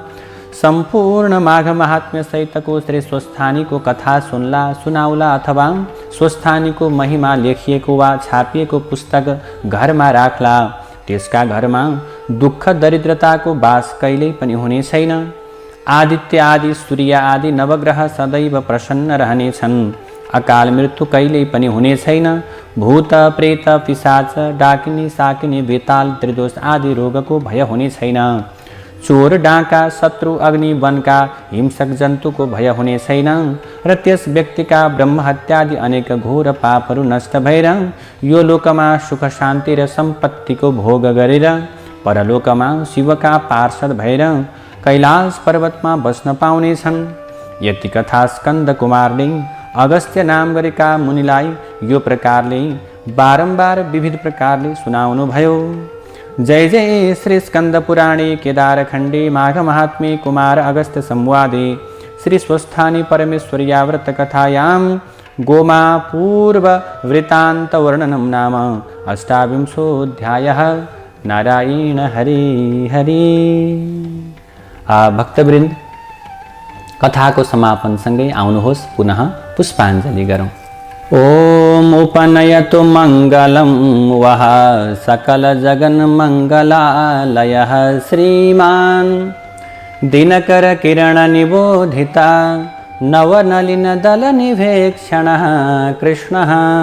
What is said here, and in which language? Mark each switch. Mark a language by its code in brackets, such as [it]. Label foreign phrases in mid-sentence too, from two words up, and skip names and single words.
[ne] सम्पूर्ण माघ महात्म्य सहितको श्री स्वस्थानीको कथा सुनाउला अथवा स्वस्थानीको महिमा लेखिएको वा छापिएको पुस्तक घरमा राख्ला। त्यसका घरमा दुःख दरिद्रताको बास कहिल्यै पनि हुने छैन। आदित्य आदि सूर्य आदि नवग्रह सदैव प्रसन्न रहनेछन्। अकाल मृत्यु कहिल्यै पनि हुने छैन। भूत प्रेत पिशाच डाकिनी साकिनी बेताल त्रिदोष आदि रोगको भय हुने छैन। चोर डाका शत्रु अग्नि वनका हिंसक जन्तुको भय हुने छैन र त्यस व्यक्तिका ब्रह्महत्यादि अनेक घोर पापहरू नष्ट भएर यो लोकमा सुख शान्ति र सम्पत्तिको भोग गरेर परलोकमा शिवका पार्षद भएर कैलाश पर्वतमा बस्न पाउनेछन्। यति कथा स्कन्द कुमारले अगस्त्य नाम गरेका मुनिलाई यो प्रकारले बारम्बार विविध प्रकारले सुनाउनु भयो। [sa] जय जय श्री स्कंद पुराणे केदारखंडे माघ महात्म्ये कुमार अगस्त्य संवादे श्री स्वस्थानी परमेश्वर्या व्रत कथायां गोमा पूर्व वृतांत वर्णनम नाम अष्टाविंशोऽध्यायः। [ne] नारायण हरि हरि। भक्तवृन्द, कथाको समापनसँगै आउनुहोस् पुनः पुष्पाञ्जलि गरौँ। [sa] ओम उपनयतु मङ्गलं वः सकल जगन मङ्गलालयः श्रीमान् दिनकर किरण निबोधिता नवनलिन दल निवेक्षणः कृष्णः।